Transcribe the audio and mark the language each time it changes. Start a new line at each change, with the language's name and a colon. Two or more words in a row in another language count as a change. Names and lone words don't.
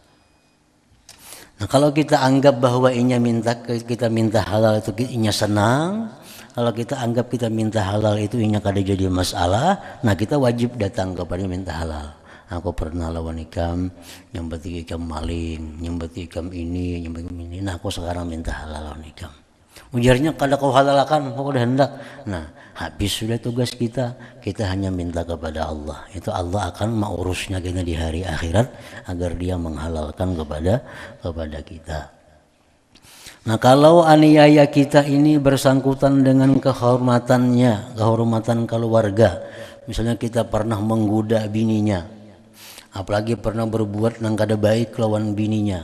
Banjar: Nah, kalau kita anggap bahwa kita minta halal itu Inya senang, kalau kita anggap kita minta halal itu Inya kada jadi masalah, nah kita wajib datang kepada minta halal. Aku pernah lawan ikam, nyambet ikam maling, nyambet ikam ini, nyambet ini. Nah, aku sekarang minta halal lawan ikam. Ujarnya kada kau halalkan, kau udah hendak. Nah, habis sudah tugas kita hanya minta kepada Allah. Itu Allah akan mengurusnya kita di hari akhirat agar dia menghalalkan kepada kita. Nah, kalau aniaya kita ini bersangkutan dengan kehormatan keluarga. Misalnya kita pernah menggoda bininya, apalagi pernah berbuat yang kada baik lawan bininya.